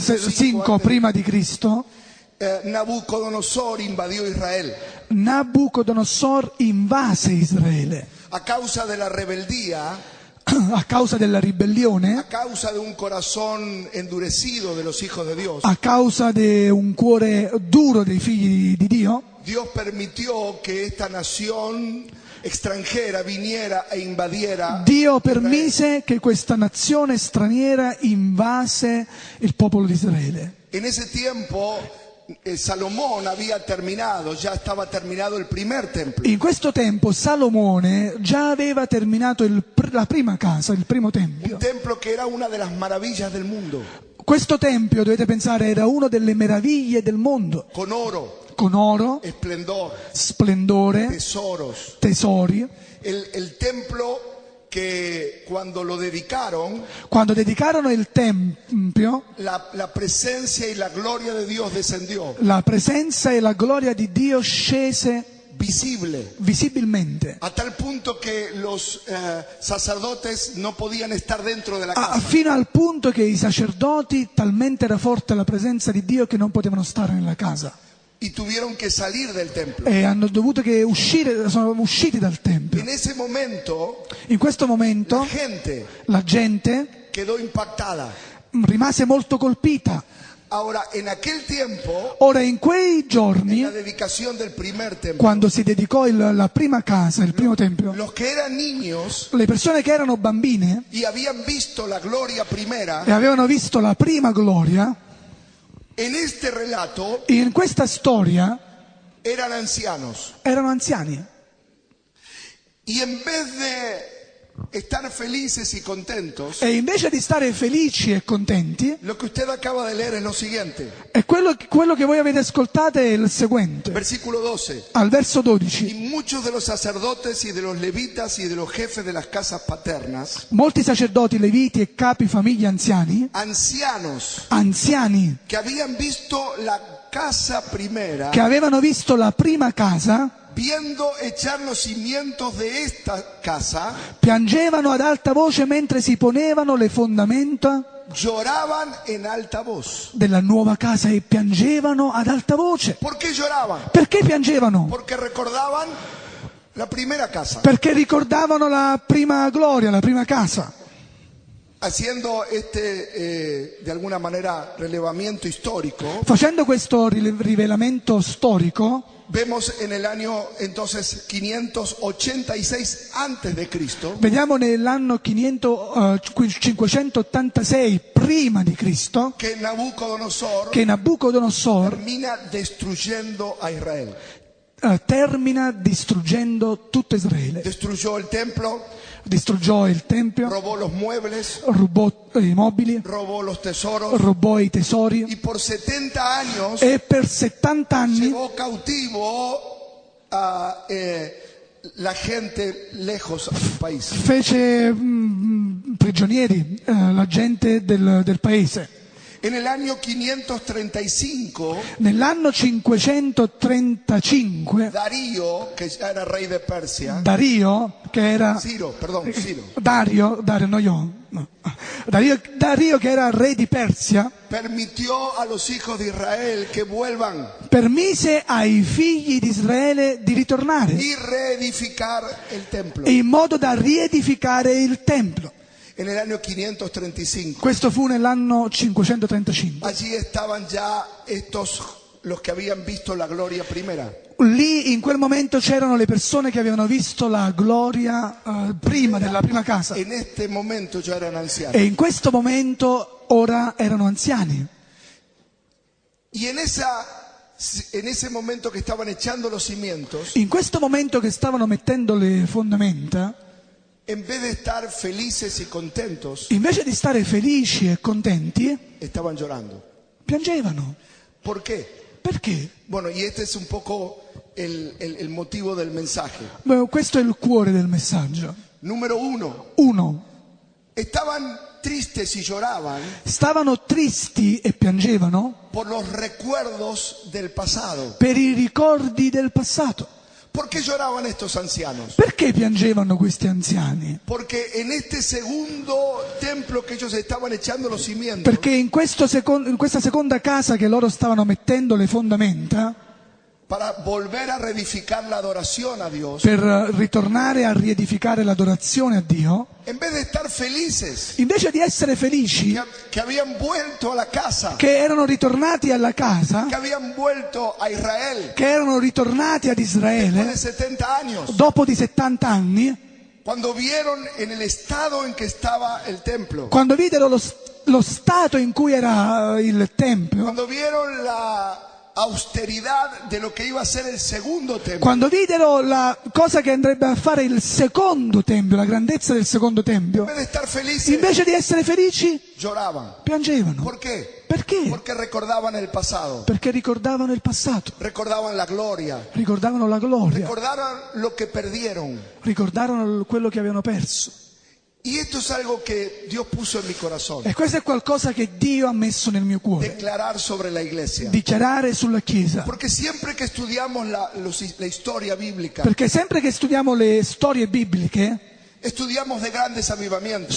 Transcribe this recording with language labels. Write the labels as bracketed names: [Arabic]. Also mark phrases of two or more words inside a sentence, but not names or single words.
[Italian] 5 prima di Cristo, [Spanish] Nabucodonosor invadió Israel. [Italian] Nabucodonosor invase Israele [Spanish] A causa de la rebeldía, [Italian] a causa della ribellione, [Spanish] a causa de un corazón endurecido de los hijos de Dios. [Italian] a causa di un cuore duro dei figli di Dio. [Spanish] Dios permitió que esta nación extranjera viniera e invadiera. [Italian] Dio permise che questa nazione straniera invase il popolo di Israele. [Spanish] En ese tiempo Salomón había terminado, ya estaba terminado el primer templo. [Italian] In questo tempo Salomone già aveva terminato la prima casa, il primo Un tempio. [Spanish] templo que era una de las maravillas del mundo, [Italian] Questo tempio, dovete pensare, era una delle meraviglie del mondo, [Spanish] con oro, [Italian] con oro, [Spanish] esplendor, [Italian] splendore, [Spanish] tesoros. [Italian] tesori. [Spanish] El templo que cuando lo dedicaron, [Italian] Quando dedicarono il tempio, [Spanish] la presencia y la gloria de Dios descendió, [Italian] la presenza e la gloria di Dio scese [Spanish] visible, [Italian] visibilmente, [Spanish] a tal punto que los sacerdotes no podían estar dentro de la casa. [Italian] fino al punto che i sacerdoti, talmente era forte la presenza di Dio che non potevano stare nella casa [Spanish] Y tuvieron que salir del templo. [Italian] e hanno dovuto che uscire, sono usciti dal tempio. [Spanish] En ese momento, [Italian] In questo momento la gente [Spanish] quedó impactada. [Italian] rimase molto colpita. [Spanish] Ahora, en aquel tiempo, [Italian] Ora, in quei [Spanish] en [Italian] giorni, [Spanish] la dedicación del primer templo, [Italian] quando si dedicò la prima casa, il primo tempio, [Spanish] los que eran niños [Italian] le persone che erano bambine [Spanish] y habían visto la gloria primera, [Italian] e avevano visto la prima gloria, [Spanish] en este relato [Italian] in questa storia [Spanish] eran ancianos. [Italian] erano anziani. [Spanish] Y en vez de estar felices y contentos, [Italian] E invece di stare felici e contenti, [Spanish] lo que usted acaba de leer es lo siguiente. [Italian] e quello che voi avete ascoltato è il seguente. [Spanish] Versículo 12. [Italian] Al verso [Spanish] Y [Italian] 12, [Spanish] muchos de los sacerdotes y de los levitas y de los jefes de las casas paternas, [Italian] molti sacerdoti, leviti e capi famiglie anziani, [Spanish] ancianos, que habían visto la casa primera, [Italian] che avevano visto la prima casa, [Spanish] viendo echar los cimientos de esta casa, [Italian] piangevano ad alta voce mentre si ponevano le fondamenta [Spanish] lloraban en alta voz. [Italian] della nuova casa e piangevano ad alta voce. [Spanish] ¿Por qué lloraban? [Italian] Perché piangevano? [Spanish] Porque recordaban la primera casa. [Italian] Perché ricordavano la prima gloria, la prima casa. [Spanish] Haciendo de alguna manera relevamiento histórico, [Italian] Facendo questo rivelamento storico, [Spanish] vemos en el año entonces 586 antes de Cristo [Italian] vediamo nell'anno 586 prima di Cristo [Spanish] que Nabucodonosor [Italian] che Nabucodonosor [Spanish] termina destruyendo a Israel. [Italian] termina distruggendo tutto Israele. [Spanish] Destruyó el templo, [Italian] Distruggiò il tempio, [Spanish] robó los muebles, [Italian] rubò i mobili, [Spanish] robó los tesoros [Italian] rubò i tesori [Spanish] y por 70 años [Italian] e per 70 anni [Spanish] llevó cautivo a la gente lejos a su país. [Italian] fece prigionieri la gente del paese. [Spanish] En el año 535, [Italian] Nell'anno 535 [Spanish] Darío, que ya era rey de Persia, [Italian] Dario, che era [Spanish] Ciro, [Italian] Dario che era re di Persia, [Spanish] permitió a los hijos de Israel que vuelvan [Italian] permise ai figli di Israele di ritornare [Spanish] y reedificar el templo. [Italian] in modo da riedificare il templo. [Spanish] En el año 535, [Italian] Questo fu nell'anno 535. [Spanish] allí estaban ya los que habían visto la gloria primera. [Italian] Lì in quel momento c'erano le persone che avevano visto la gloria prima della prima casa. [Spanish] En este momento ya eran ancianos. [Italian] E in questo momento ora erano anziani. [Spanish] Y en ese momento que estaban echando los cimientos, [Italian] In questo momento che stavano mettendo le fondamenta, [Spanish] en vez de estar felices y contentos, [Italian] invece di stare felici e contenti, [Spanish] estaban llorando. [Italian] piangevano. [Spanish] ¿Por qué? [Italian] Perché? [Spanish] Bueno, y este es un poco el motivo del mensaje. [Italian] Beh, questo è il cuore del messaggio. [Spanish] Número 1, [Italian] 1. [Spanish] estaban tristes y lloraban [Italian] Stavano tristi e piangevano [Spanish] por los recuerdos del pasado, [Italian] per i ricordi del passato, [Spanish] ¿Por qué lloraban estos ancianos? [Italian] Perché piangevano questi anziani? [Spanish] Porque en este segundo templo que ellos estaban echando los cimientos, [Italian] Perché in questa seconda casa che loro stavano mettendo le fondamenta, [Spanish] para volver a reedificar la adoración a Dios, [Italian] per ritornare a riedificare l'adorazione a Dio, [Spanish] en vez de estar felices [Italian] invece di essere felici [Spanish] que habían vuelto a la casa, [Italian] che erano ritornati alla casa, [Spanish] que habían vuelto a Israel [Italian] che erano ritornati ad [Spanish] después de [Italian] Israele [Spanish] 70 años, [Italian] dopo di 70 anni, [Spanish] cuando vieron en el estado en que estaba el templo, [Italian] quando videro lo stato in cui era il Tempio, [Spanish] cuando vieron la austeridad de lo que iba a ser el segundo templo, [Italian] quando videro la cosa che andrebbe a fare il secondo Tempio, la grandezza del secondo Tempio, [Spanish] en vez de estar felices, [Italian] invece di essere felici, [Spanish] lloraban. [Italian] piangevano. [Spanish] ¿Por qué? [Italian] Perché? [Spanish] Porque recordaban el pasado, [Italian] Perché ricordavano il passato, [Spanish] recordaban la gloria, [Italian] ricordavano la gloria, [Spanish] recordaron lo que perdieron. [Italian] ricordarono quello che avevano perso. [Spanish] Y esto es algo que Dios puso en mi corazón, [Italian] E questo è qualcosa che Dio ha messo nel mio cuore, [Spanish] declarar sobre la iglesia. [Italian] dichiarare sulla Chiesa. [Spanish] Porque siempre que estudiamos la historia bíblica, [Italian] Perché sempre che studiamo le storie bibliche, [Spanish] estudiamos de grandes avivamientos,